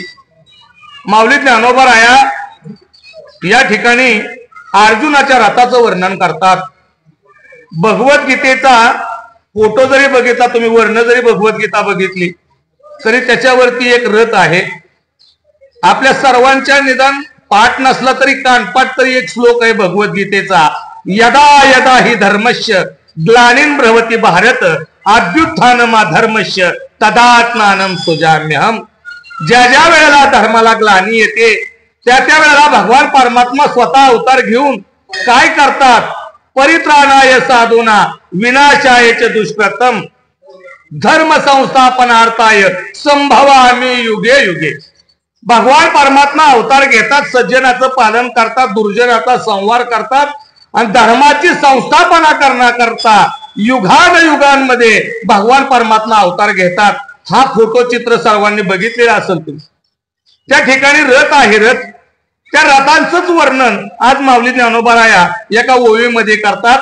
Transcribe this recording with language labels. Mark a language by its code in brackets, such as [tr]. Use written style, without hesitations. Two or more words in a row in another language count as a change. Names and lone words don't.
[mr] माऊली ज्ञानोबाराया या ठिकाणी अर्जुनाच्या रथाचं वर्णन करतात। भगवद्गीतेचा फोटो जरी बघितला तुम्ही, वर्ण जरी भगवद्गीता बघितली तरी त्याच्यावरती एक रथ आहे। आपल्या सर्वांच्या निदान पाठ नसला तरी कानपाठ तरी एक श्लोक आहे भगवद्गीतेचा, [sa] यदा यदा हि धर्मस्य ग्लानिं भवति भारत अभ्युत्थानमाधर्मस्य तदात्मानं सृजाम्यहम्। [mr] ज्या ज्या वेळेला धर्माला ग्लानी येते त्या त्या वेळेला भगवान परमात्मा स्वतः अवतार घेऊन काय करतात, [sa] परित्राणाय साधूना विनाशाय च दुष्कृतम धर्म संस्थापनार्थाय संभवामि युगे युगे। [mr] भगवान परमात्मा अवतार घेतात, सज्जनाचं पालन करतात, दुर्जनाचा संहार करतात आणि धर्माची संस्थापना करण्याकरता युगांमध्ये भगवान परमात्मा अवतार घेतात। हा फोटो चित्र सर्वांनी बघितलेला असेल तुम्ही। त्या ठिकाणी रथ आहे, रथ त्या रथांचंच वर्णन आज माऊली ज्ञानोबाराया एका ओवीमध्ये करतात।